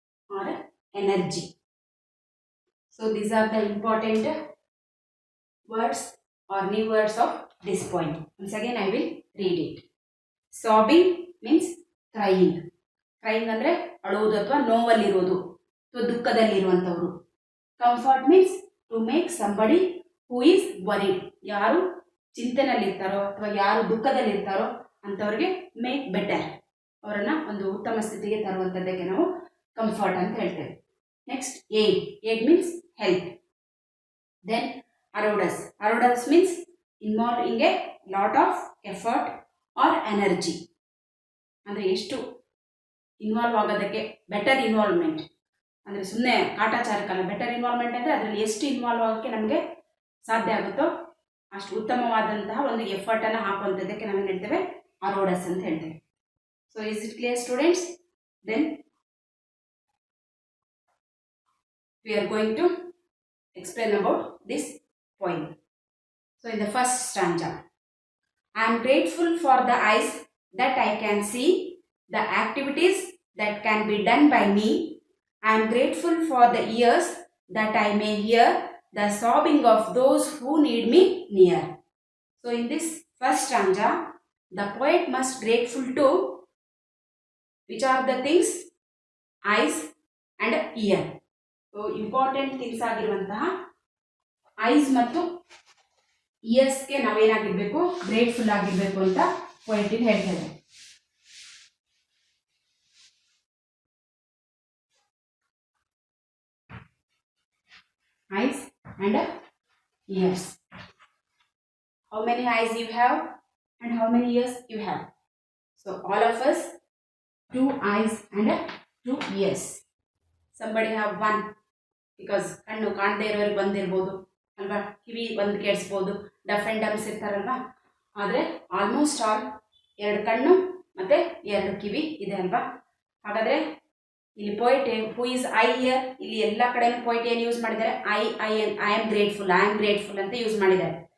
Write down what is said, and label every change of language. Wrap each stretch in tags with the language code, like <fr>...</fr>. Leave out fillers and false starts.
<en>Or energy. So these are the important words or new words of this point. Once again I will read it. Sobbing means crying.</en> <kn>Crying ಅಂದ್ರೆ ಅಳುವುದು ಅಥವಾ ನೋವಲ್ಲಿರೋದು ಅಥವಾ ದುಃಖದಲ್ಲಿರುವಂಥವ್ರು.</kn> <en>Comfort means to make somebody who is worried.</en> <kn>ಯಾರು ಚಿಂತೆನಲ್ಲಿರ್ತಾರೋ ಅಥವಾ ಯಾರು ದುಃಖದಲ್ಲಿರ್ತಾರೋ ಅಂಥವ್ರಿಗೆ</kn> <en>make better,</en> <kn>ಅವರನ್ನ ಒಂದು ಉತ್ತಮ ಸ್ಥಿತಿಗೆ ತರುವಂಥದ್ದಕ್ಕೆ ನಾವು ಕಂಫರ್ಟ್ ಅಂತ ಹೇಳ್ತೇವೆ.</kn> <en>Next, aid. Aid means help. Then arduous. Arduous means involved in a lot of effort or energy.</en> <kn>ಅಂದರೆ ಎಷ್ಟು ಇನ್ವಾಲ್ವ್ ಆಗೋದಕ್ಕೆ, ಬೆಟರ್ ಇನ್ವಾಲ್ವ್ಮೆಂಟ್ ಅಂದರೆ ಸುಮ್ಮನೆ ಕಾಟಾಚಾರಕ್ಕಲ್ಲ. ಬೆಟರ್ ಇನ್ವಾಲ್ವ್ಮೆಂಟ್ ಅಂದರೆ ಅದರಲ್ಲಿ ಎಷ್ಟು ಇನ್ವಾಲ್ವ್ ಆಗೋಕ್ಕೆ ನಮಗೆ ಸಾಧ್ಯ ಆಗುತ್ತೋ ಅಷ್ಟು ಉತ್ತಮವಾದಂತಹ ಒಂದು ಎಫರ್ಟನ್ನು ಹಾಕುವಂಥದ್ದಕ್ಕೆ ನಾವು ಏನು ಹೇಳ್ತೇವೆ, arduous ಅಂತ ಹೇಳ್ತೇವೆ.</kn> <en>So is it clear students? Then we are going to explain about this poem. So in the first stanza, I am grateful for the eyes that I can see, the activities that can be done by me. I am grateful for the ears that I may hear the sobbing of those who need me near. So in this first stanza, the poet must grateful to which are the things? Eyes and ear.</en> <kn>So important things ಆಗಿರುವಂತಹ ice ಮತ್ತು ಇಯರ್ಸ್ಗೆ ನಾವೇನಾಗಿರ್ಬೇಕು, grateful ಆಗಿರ್ಬೇಕು ಅಂತ ಪೊಯಿಟಿಗೆ ಹೇಳ್ತೇವೆ.</kn> <en>Eyes and ears. How many eyes you have and how many ears you have? So all of us 2 eyes and 2 ears. Somebody have 1 because</en> <kn>ಕಣ್ಣು ಕಾಣದೇ ಇರೋರಿಗೆ ಬಂದಿರ್ಬೋದು ಅಲ್ವಾ, ಕಿವಿ ಒಂದು ಕೇಳಿಸ್ಬೋದು, ಡಫ್ ಆ್ಯಂಡ್ ಡಮ್ಸ್ ಇರ್ತಾರಲ್ವಾ. ಆದರೆ ಆಲ್ಮೋಸ್ಟ್ ಆಲ್ 2 ಕಣ್ಣು ಮತ್ತು 2 ಕಿವಿ ಇದೆ ಅಲ್ವಾ. ಹಾಗಾದರೆ ಇಲ್ಲಿ poet who is I year, ಇಲ್ಲಿ ಎಲ್ಲ ಕಡೆನೂ ಪೊಯಿಟ್ ಏನು ಯೂಸ್ ಮಾಡಿದ್ದಾರೆ,</kn> <en>I am grateful</en> <kn>ಅಂತ ಯೂಸ್ ಮಾಡಿದ್ದಾರೆ.</kn>